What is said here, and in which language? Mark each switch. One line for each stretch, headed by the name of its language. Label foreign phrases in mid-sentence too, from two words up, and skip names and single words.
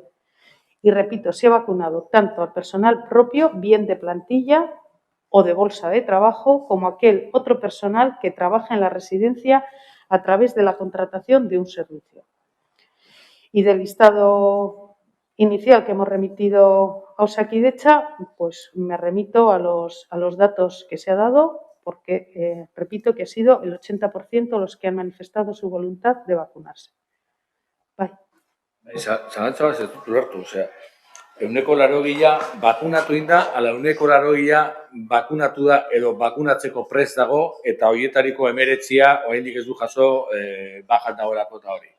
Spanish: Y repito, se ha vacunado tanto al personal propio, bien de plantilla o de bolsa de trabajo, como aquel otro personal que trabaja en la residencia a través de la contratación de un servicio. Y del listado inicial que hemos remitido a Osakidetza, pues me remito a los datos que se ha dado, porque repito que ha sido el 80% los que han manifestado su voluntad de vacunarse.
Basque: Bai. Zalantza bat ez dut ulertu, osea, 80% bakunatu inda, ala 80% bakunatu da edo bakunatzeko prest dago, eta horietariko 19 oraindik ez du jaso bajan dagoelako eta hori.